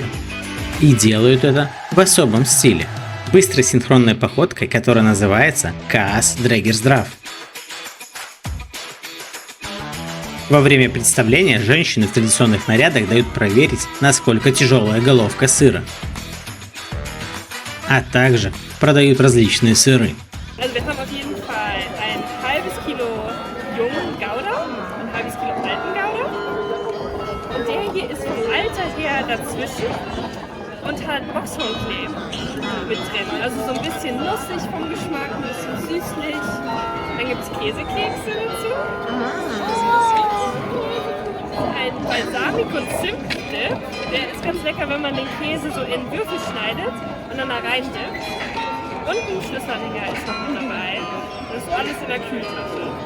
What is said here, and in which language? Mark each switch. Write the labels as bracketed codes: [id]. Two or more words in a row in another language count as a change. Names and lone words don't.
[ru] И делают это в особом стиле, быстрой синхронной походкой, которая называется Каас Дрэгерсдраф. Во время представления женщины в традиционных нарядах дают проверить, насколько тяжелая головка сыра. А также продают различные сыры. [de] Also wir haben auf jeden Fall ein halbes Kilo jungen Gouda, ein halbes Kilo alten Gouda. Und der hier ist vom Alter her dazwischen und hat Boxhornklee mit drin. Also so ein bisschen nussig vom Geschmack, ein bisschen süßlich. Dann gibt es Käsekekse dazu. Ein Balsamico-Zimt-Dip. Der ist ganz lecker, wenn man den Käse so in Würfel schneidet und dann da rein dippt. Und ein Schlüsseldinger ist noch mit dabei. Das ist alles in der Kühltasche.